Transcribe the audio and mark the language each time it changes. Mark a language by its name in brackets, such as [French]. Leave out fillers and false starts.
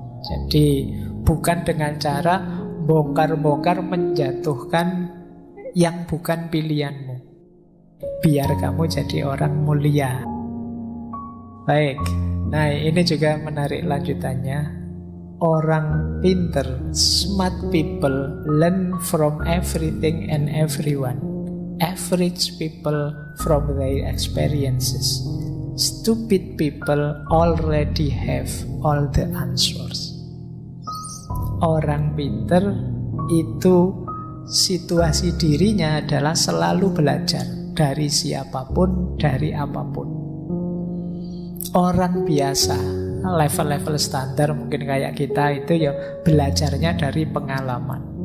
[Indonesian] Jadi bukan dengan cara bongkar-bongkar menjatuhkan yang bukan pilihanmu, biar kamu jadi orang mulia. Baik, nah ini juga menarik lanjutannya. Orang pinter, [English] smart people, learn from everything and everyone. Average people from their experiences. Stupid people already have all the answers. [Indonesian] Orang pinter itu situasi dirinya adalah selalu belajar dari siapapun, dari apapun. Orang biasa, level-level standar mungkin kayak kita itu ya belajarnya dari pengalaman.